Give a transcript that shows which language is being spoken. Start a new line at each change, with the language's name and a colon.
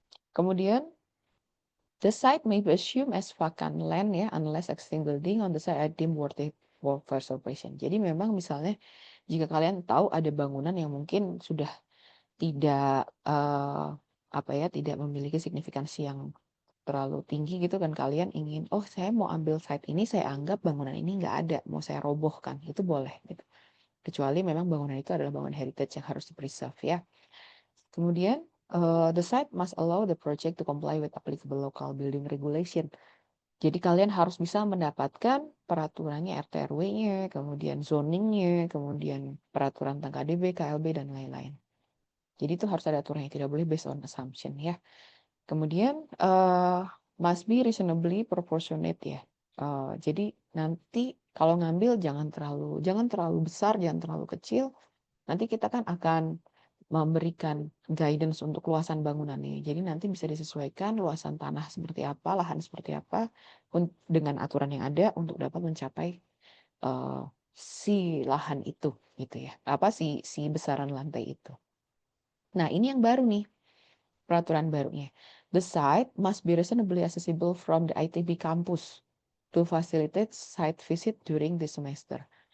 Indonesian: Kemudian
English: the site may be assumed as vacant land
Indonesian: ya,
English: unless existing building on the site are deemed worthy for preservation.
Indonesian: Jadi memang misalnya jika kalian tahu ada bangunan yang mungkin sudah tidak apa ya, tidak memiliki signifikansi yang terlalu tinggi gitu kan, kalian ingin, oh saya mau ambil site ini, saya anggap bangunan ini nggak ada, mau saya robohkan, itu boleh gitu. Kecuali memang bangunan itu adalah bangunan heritage yang harus di-preserve ya. Kemudian
English: the site must allow the project to comply with applicable local building regulation.
Indonesian: Jadi kalian harus bisa mendapatkan peraturannya RT RW-nya, kemudian zoningnya, kemudian peraturan tentang KDB, KLB, dan lain-lain. Jadi itu harus ada aturannya, tidak boleh
English: based on assumption
Indonesian: ya. Kemudian
English: must be reasonably proportionate
Indonesian: ya. Jadi nanti kalau ngambil jangan terlalu besar, jangan terlalu kecil. Nanti kita kan akan memberikan guidance untuk luasan bangunannya. Jadi nanti bisa disesuaikan luasan tanah seperti apa, lahan seperti apa dengan aturan yang ada untuk dapat mencapai si lahan itu gitu ya. Si besaran lantai itu. Nah, ini yang baru nih, peraturan barunya.
English: The site must be reasonably accessible from the ITB campus to facilitate site visit during the semester.